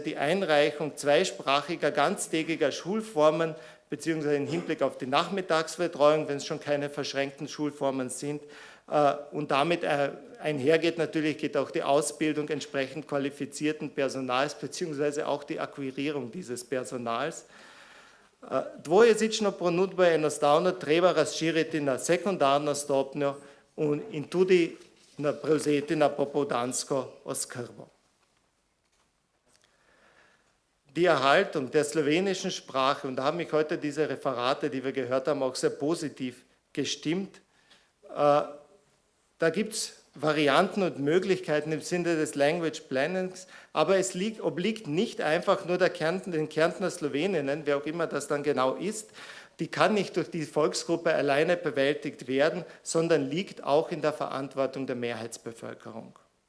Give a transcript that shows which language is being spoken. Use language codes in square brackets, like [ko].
[de] die Einreichung zweisprachiger ganztägiger Schulformen bzw. im Hinblick auf die Nachmittagsbetreuung, wenn es schon keine verschränkten Schulformen sind. Und damit einhergeht natürlich geht auch die Ausbildung entsprechend qualifizierten Personals beziehungsweise auch die Akquirierung dieses Personals. [sl] Dvojezično ponudba je enostavno treba razširiti na sekundarno stopnjo in tudi prevzeti na popoldansko oskrbo. [de] Die Erhaltung der slowenischen Sprache, und da haben mich heute diese Referate, die wir gehört haben, auch sehr positiv gestimmt. Da gibt es Varianten und Möglichkeiten im Sinne des Language Plannings, aber es obliegt nicht einfach nur den Kärntner Sloweninnen, wer auch immer das dann genau ist, die kann nicht durch die Volksgruppe alleine bewältigt werden, sondern liegt auch in der Verantwortung der Mehrheitsbevölkerung.